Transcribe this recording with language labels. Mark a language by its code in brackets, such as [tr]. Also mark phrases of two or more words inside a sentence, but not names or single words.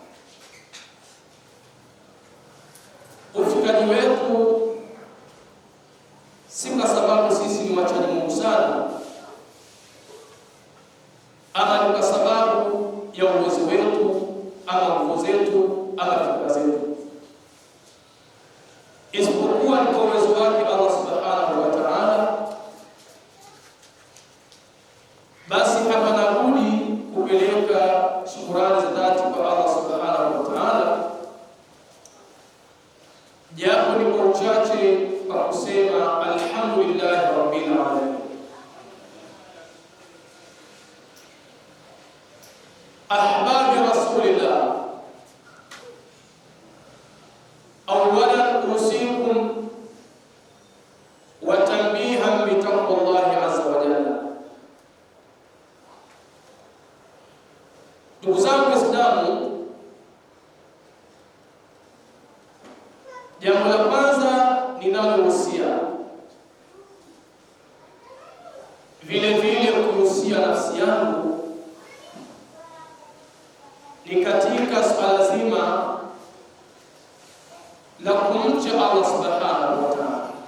[sw] Ufikaji wetu si kwa sababu sisi ni wachaji Mungu sana, ama ni kwa sababu ya uwezo wetu ama nguvu zetu ama fikra zetu, isipokuwa ni kwa uwezo wake [ar] الله سبحانه وتعالى. [sw] Basi hapana budi kupeleka shukrani za dhati kwa [ar] الله سبحانه وتعالى, [sw] japo ni kwa uchache, kwa kusema [ar] الحمد لله رب العالمين. أحباب رسول الله أولا أوصيكم وتنبيها بتقوى الله عز وجل. [sw] Ndugu zangu Waislamu, jambo la kwanza ninalohusia, vile vile kuhusia nafsi yangu, ni katika swala zima la kumcha [ar] الله سبحانه وتعالى,